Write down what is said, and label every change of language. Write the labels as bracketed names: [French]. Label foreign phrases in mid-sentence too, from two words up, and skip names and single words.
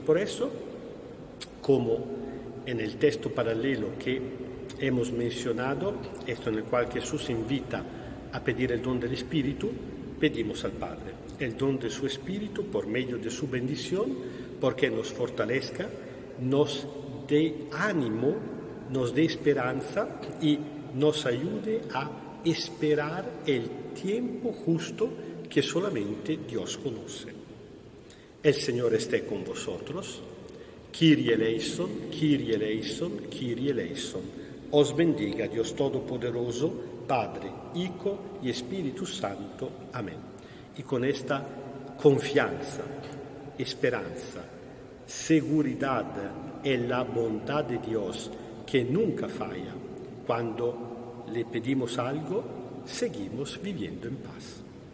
[Spanish] Por eso, como en el texto paralelo que hemos mencionado, esto en el cual Jesús invita a pedir el don del Espíritu, pedimos al Padre el don de su Espíritu por medio de su bendición, porque nos fortalezca, nos dé ánimo, nos dé esperanza y nos ayude a esperar el tiempo justo que solamente Dios conoce. El Señor esté con vosotros. [Greek] Kyrie eleison, Kyrie eleison, Kyrie eleison. [Spanish] Os bendiga Dios Todopoderoso, Padre, Hijo y Espíritu Santo. Amén. Y con esta confianza, esperanza, seguridad en la bondad de Dios que nunca falla, cuando le pedimos algo, seguimos viviendo en paz.